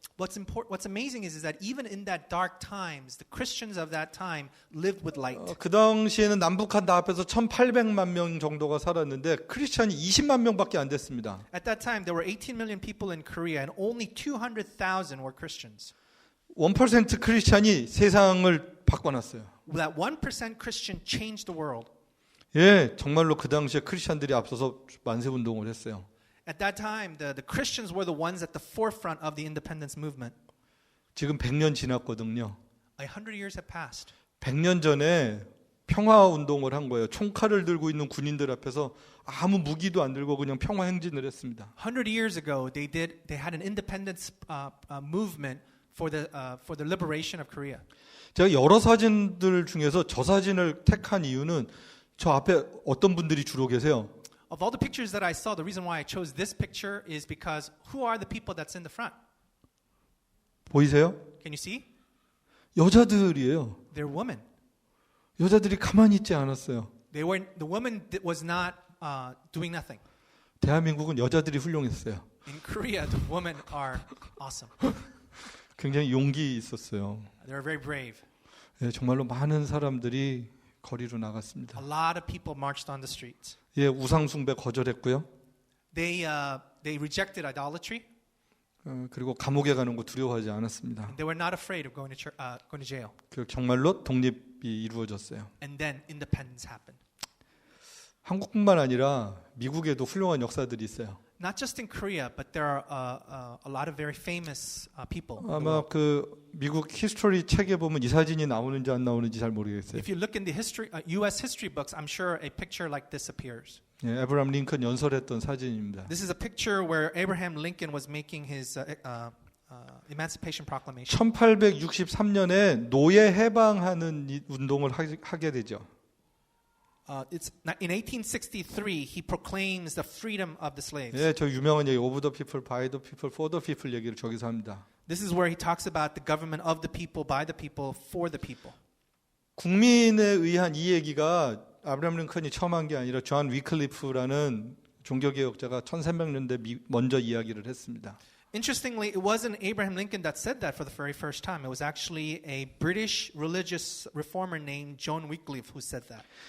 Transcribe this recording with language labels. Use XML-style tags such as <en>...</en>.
<en>What's amazing is that even in that dark times, the Christians of that time lived with light.</en> <ko>그 당시에는 남북한 다 합해서 1,800만 명 정도가 살았는데 크리스천이 20만 명밖에 안 됐습니다.</ko> <en>At that time, there were 18 million people in Korea, and only 200,000 were Christians.</en> <ko>1% 크리스천이 세상을 바꿔놨어요.</ko> <en>That 1% Christian changed the world.</en> <ko>예, 정말로 그 당시에 크리스천들이 앞서서 만세 운동을 했어요.</ko> <en>At that time, the Christians were the ones at the forefront of the independence movement.</en> <ko>지금 100년 지났거든요.</ko> <en>100 years have passed.</en> <ko>100년 전에 평화 운동을 한 거예요. 총칼을 들고 있는 군인들 앞에서 아무 무기도 안 들고 그냥 평화 행진을 했습니다.</ko> <en>100 years ago, they had an independence movement for the liberation of Korea.</en> <ko>제가 여러 사진들 중에서 저 사진을 택한 이유는 저 앞에 어떤 분들이 주로 계세요?</ko> <en>Of all the pictures that I saw, the reason why I chose this picture is because who are the people that's in the front?</en> <ko>보이세요?</ko> <en>Can you see?</en> <ko>여자들이에요.</ko> <en>They're women.</en> <ko>여자들이 가만히 있지 않았어요.</ko> <en>The woman was not doing nothing.</en> <ko>대한민국은 여자들이 훌륭했어요.</ko> <en>In Korea, the women are awesome.</en> <ko>굉장히 용기 있었어요.</ko> <en>They're very brave.</en> <ko>예, 정말로 많은 사람들이 거리로 나갔습니다.</ko> <en>A lot of people marched on the streets.</en> <ko>예, 우상 숭배 거절했고요.</ko> <en>They rejected idolatry.</en> <ko>그리고 감옥에 가는 거 두려워하지 않았습니다.</ko> <en>They were not afraid of going to jail.</en> <ko>그 정말로 독립이 이루어졌어요.</ko> <en>And then independence happened.</en> <ko>한국뿐만 아니라 미국에도 훌륭한 역사들이 있어요.</ko> <en>Not just in Korea, but there are a lot of very famous people.</en> <ko>아마 그 미국 히스토리 책에 보면 이 사진이 나오는지 안 나오는지 잘 모르겠어요.</ko> <en>If you look in the U.S. history books, I'm sure a picture like this appears.</en> <ko>예, 에브라함 링컨 연설했던 사진입니다.</ko> <en>This is a picture where Abraham Lincoln was making his Emancipation Proclamation.</en> <ko>1863년에 노예 해방하는 운동을 하게 되죠.</ko> <en>It's in 1863 he proclaims the freedom of the slaves.</en> <ko>예, 저 유명한 얘기</ko> <en>Of the people, by the people,</en> <ko>for the people 얘기를 저기서 합니다.</ko> <en>This is where he talks about the government of the people, by the people, for the people.</en> <ko>국민에 의한 이 얘기가 아브라함 링컨이 처음 한 게 아니라 존 위클리프라는 종교개혁자가 1300년대 먼저 이야기를 했습니다.</ko> <en>Interestingly, it wasn't Abraham Lincoln that said that for the very first time. It was actually a British religious reformer named John Wycliffe who said that.</en>